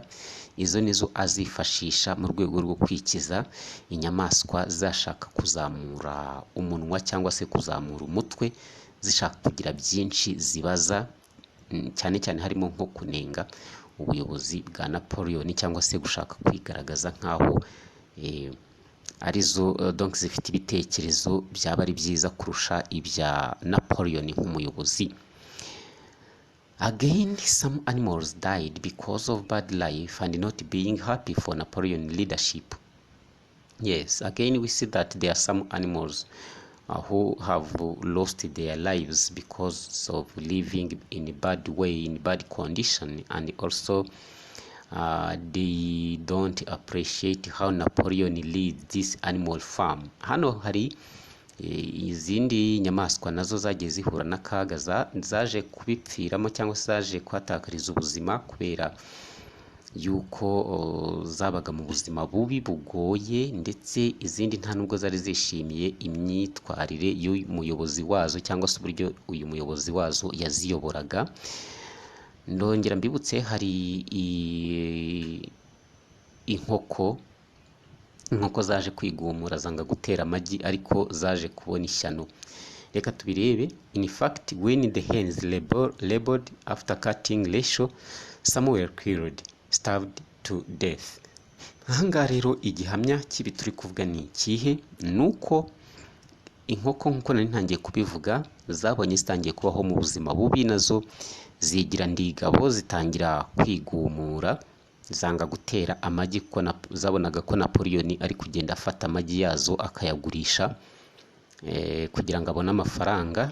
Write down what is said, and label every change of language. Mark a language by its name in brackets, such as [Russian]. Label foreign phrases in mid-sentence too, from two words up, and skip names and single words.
[Kinyarwanda] Izo nizo azifashisha mu rwego rwo kwikiza inyamaswa zashaka kuzamura umunwa cyangwa se kuzamura umutwe, zishaka kugira byinshi zibaza, cyane cyane harimo nko kunenga ubuyobozi bwa Napoleon cyangwa se gushaka kwigaragaza nkaho arizo donc zifite ibitekerezo byaba ari byiza kurusha ibya Napoleon nk'umuyobozi. [English] Again, some animals died because of bad life and not being happy for Napoleon leadership. Yes, again we see that there are some animals who have lost their lives because of living in a bad way, in bad condition, and also they don't appreciate how Napoleon leads this animal farm. [Kinyarwanda] Hano hari izindi nyamaswa nazo zagiye zihura n'akaga zaje kubipfiramo cyangwa se zaje kwatakariza ubuzima kubera yuko zabaga mu buzima bubi bugoye, ndetse izindi nta nubwo zari zishimiye imyitwarire y'umuyobozi wazo cyangwa se uburyo uyu muyobozi wazo yaziyoboraga. Ndongera mbibutse hari inkoko zaje kwigumura zanga gutera amagi ariko zaje kubona ishyano. Reka tubirebe. [English] In fact, when the hens labored after cutting ratio, some were killed, starved to death. [Kinyarwanda] Ahangaha rero igihamya kibi turi kuvuga ni ikihe? Nuko inkoko nkuko nari ntangiye kubivuga zabonye zitangiye kubaho mu buzima bubi, nazo zigira ndigabo zitangira kwigumura, zanga gutera amagi kuko zabonaga ko Napoleon ari kugenda afata amagi yazo akayagurisha kugira ngo abone amafaranga.